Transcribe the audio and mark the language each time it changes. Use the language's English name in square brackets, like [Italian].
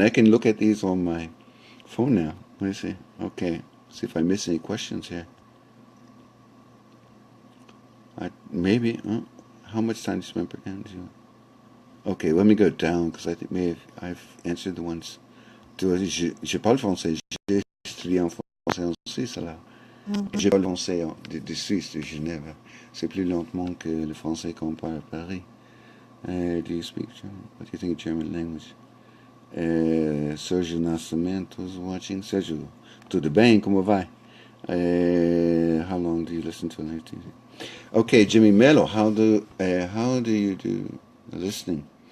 [English] I can look at these on my phone now. Let me see. Okay. See if I miss any questions here. Maybe. How much time do you spend per game? Okay, let me go down because I think maybe I've answered the ones. [French] Je parle français. J'ai étudié en français en Suisse là. Je parle français de Suisse, de Genève. C'est plus lentement que le français qu'on parle à Paris. [English] Do you speak German? What do you think of German language? Sergio Nascimento's watching. Sergio, [Portuguese] tudo bem? Como vai? [English] How long do you listen to live TV? Okay, Jimmy Mello, how do you do listening?